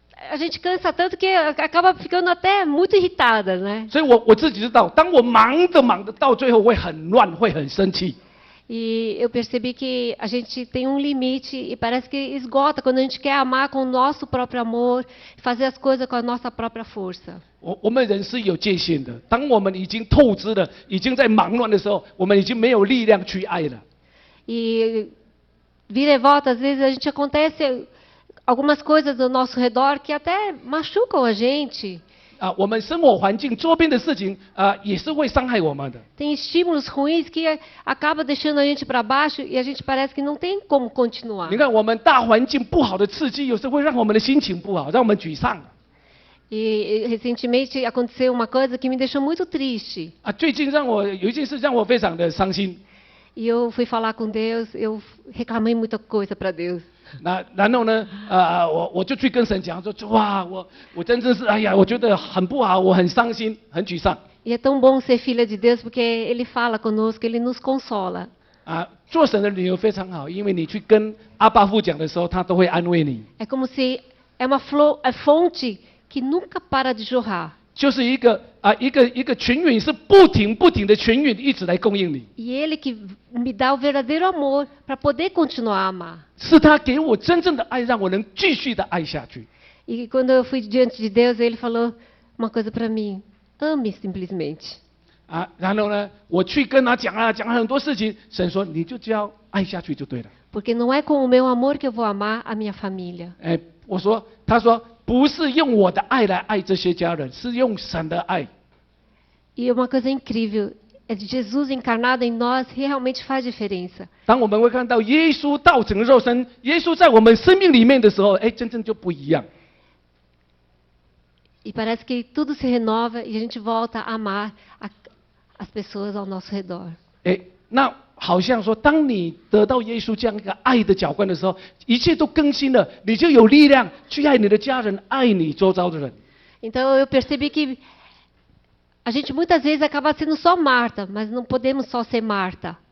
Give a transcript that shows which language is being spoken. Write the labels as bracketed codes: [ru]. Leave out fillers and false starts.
[pt] A gente cansa tanto que acaba ficando até muito irritada, né? [zh] 所以我自己知道，当我忙着到最后会很乱，会很生气。 [pt] E eu percebi que a gente tem um limite e parece que esgota quando a gente quer amar com o nosso próprio amor, fazer as coisas com a nossa própria força. [zh] 我们人是有界限的，当我们已经透支了，已经在忙乱的时候，我们已经没有力量去爱了。 [pt] E vira e volta, às vezes a gente acontece algumas coisas do nosso redor que até machucam a gente. [zh] 我们生活环境周边的事情也是会伤害我们的。 [pt] Tem estímulos ruins que acaba deixando a gente para baixo e a gente parece que não tem como continuar. [zh] 你看，我们大环境不好的刺激，有时候会让我们的心情不好，让我们沮丧。 [pt] E recentemente aconteceu uma coisa que me deixou muito triste. [zh] 最近有一件事让我非常的伤心。 [pt] E eu fui falar com Deus, eu reclamei muita coisa para Deus. [zh] 然后呢，我就去跟神讲说，哇，我真的是，哎呀，我觉得很不好，我很伤心，很沮丧。 [pt] E é tão bom ser filha de Deus porque Ele fala conosco, Ele nos consola. [zh] 做神的女儿非常好，因为你去跟阿爸父讲的时候，他都会安慰你。 [pt] É como se é uma fonte que nunca para de jorrar. [zh] 就是一个群允是不停的群允一直来供应你， [pt] E Ele que me dá o verdadeiro amor para poder continuar a amar. [zh] 是他给我真正的爱，让我能继续的爱下去。 [pt] E quando eu fui diante de Deus, Ele falou uma coisa para mim: ame simplesmente. [zh] 然后呢，我去跟他讲很多事情，神说你就只要爱下去就对了。 [pt] Porque não é com o meu amor que eu vou amar a minha família. [zh] 他说不是用我的爱来爱这些家人，是用神的爱。 [pt] E uma coisa incrível, é de Jesus encarnado em nós realmente faz diferença. [zh] 当我们会看到耶稣道成肉身，耶稣在我们生命里面的时候，真正就不一样。 [pt] E parece que tudo se renova e a gente volta a amar as pessoas ao nosso redor. [zh] 那好像说，当你得到耶稣这样一个爱的浇灌的时候，一切都更新了，你就有力量去爱你的家人，爱你周遭的人。 [pt] Então eu percebi que a gente muitas vezes acaba sendo só Marta, mas não podemos só ser Marta.